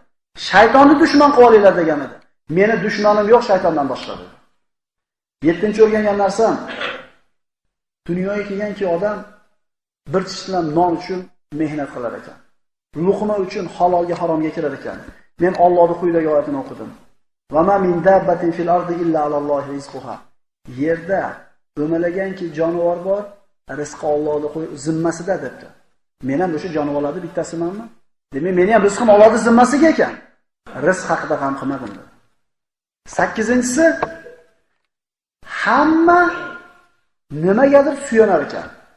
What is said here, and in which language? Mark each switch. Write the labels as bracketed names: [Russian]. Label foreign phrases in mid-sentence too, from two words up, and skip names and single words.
[Uzbek] Shaytonni dushman qilib olinglar degan edi. Meni dushmanim yo'q shaytondan boshqa dedi. 7-chi o'rgangan narsam, dunyoga kelganki odam bir tishlam non uchun mehnat qilar ekan. Luqma uchun halolga haromga kirar ekan. Men Allohning quyidagi oyatini o'qidim. [Arabic] وما من دابة في الأرض إلا على الله رزقها. [Uzbek] Yerda o'malaganki jonivor bor, rizqi Allohning zimmasida debdi. Men ham o'sha jonivorlarning bittasimanmi? Demak, meni ham rizqim Allohning zimmasiga ekan. Rizq haqida g'am qilmadim dedi. 8-inchisi hamma nimagadir suyanar ekan.